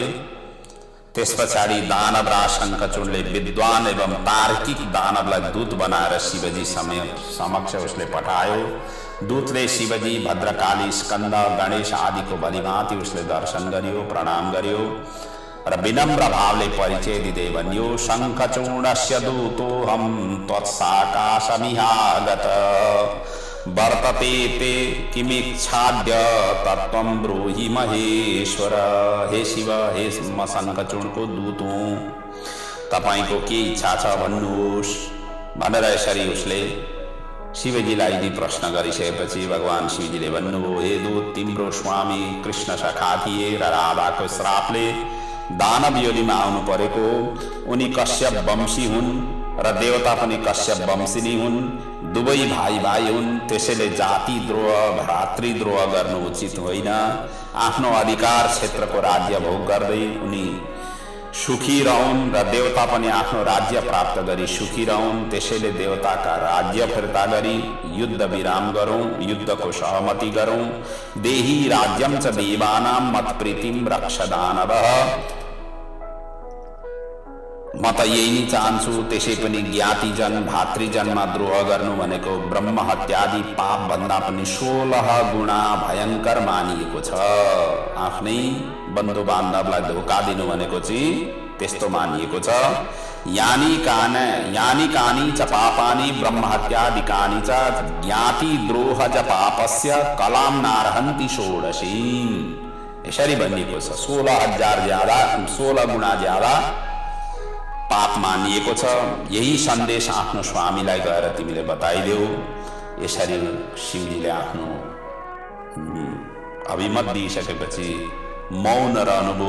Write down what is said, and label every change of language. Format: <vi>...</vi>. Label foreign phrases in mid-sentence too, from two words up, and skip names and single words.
<ne>त्यस पछाडि दानवराज शङ्खचूडले विद्वान एवं तार्किक दानवलाई दूत बनाएर शिवजी समक्ष उसले पठायो। दूतले शिवजी, भद्रकाली, स्कंद, गणेश आदिको भलिभाँति उसले दर्शन गर्यो, प्रणाम गर्यो र विनम्र भावले परिचय दिँदै भन्यो,</ne> <sa>शङ्खचूडस्य दूतोऽहं त्वत्साकाशमिहागत वर्तते ते किमिच्छाद्य तत्त्वं ब्रूहि महेश्वर।</sa> <ne>हे शिव, हे म शङ्खचूडको दूत हुँ, तपाईको के इच्छा छ भन्नुहोस् भनेर यसरी उसले शिवजीलाई यदि प्रश्न गरिसकेपछि भगवान शिवजीले भन्नुभयो, हे दूत, तिम्रो स्वामी कृष्ण सखा थिए र राधाको श्रापले दानव योनिमा आउनु परेको। उनी कश्यप वंशी हुन् र देवता पनि कश्यप वंशिनी हुन्। दुवै भाइ भाइ हुन्। त्यसैले जाति द्रोह, भ्रातृद्रोह गर्नु उचित होइन। आफ्नो अधिकार क्षेत्रको राज्य भोग गर्दै उनी सुखी रहन् र देवता पनि आफ्नो राज्य प्राप्त गरी सुखी रहन्। त्यसैले देवताका राज्य फिर्ता गरी युद्ध विराम गरौँ, युद्धको सहमति गरौँ।</ne> <sa>देही राज्यम च देवानां मत्प्रीतिम रक्ष दानवः।</sa> <ne>म त यही नै चाहन्छु। त्यसै पनि ज्ञातिजन भातृजनमा द्रोह गर्नु भनेको ब्रह्म हत्यादि पाप भन्दा पनि 16 गुणा भयंकर मानिएको छ। आफ्नै बन्धु बान्धवलाई धोका दिनु भनेको चाहिँ त्यस्तो मानिएको छ।</ne> <sa>यानी कानी च पापानि ब्रह्म हत्यादिकानि च ज्ञाति द्रोह च पापस्य कलाम नारहन्ति षोडशीम।</sa> <ne>यसरी भनिएको छ। 16 गुणा ज्यादा पाप मानिएको छ। यही सन्देश आफ्नो स्वामीलाई गएर तिमीले बताइदेऊ। यसरी शिवजीले आफ्नो अभिमत दिइसकेपछि मौन रहनुभयो।</ne>